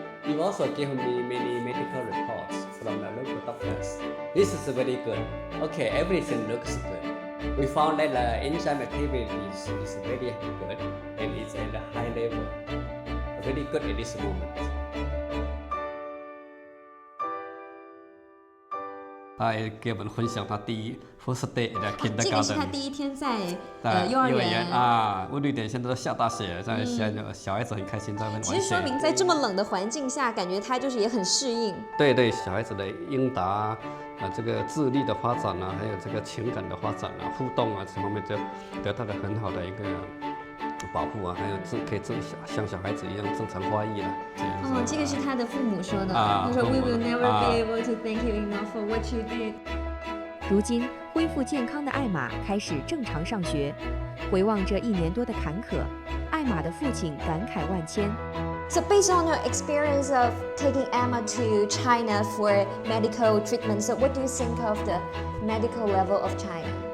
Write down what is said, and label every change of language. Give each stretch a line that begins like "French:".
English: You also give me many medical reports from the local doctors. This is very good. Okay, everything looks good. We found that the enzyme activity is very good and it's at a high level. Very good at this moment.
Chinese: 他也给我们分享他
English: first day at kindergarten。
Chinese: 这个是他第一天在幼儿园瑞典现在都下大雪，在小孩子很开心在那边玩雪。其实说明在这么冷的环境下，感觉他就是也很适应。对，小孩子的应答这个智力的发展还有这个情感的发展互动这方面就得到了很好的一个保护还有可以像小孩子一样正常发育了。这个是他的父母说的，他说
English: We will never be able to thank you enough for what you did。
Chinese: 如今恢复健康的艾玛开始正常上学。回望这1年多的坎坷，艾艾玛的父亲感慨万千。
English: So based on your experience of taking Emma to China for medical treatment, so what do you think of the medical level of China?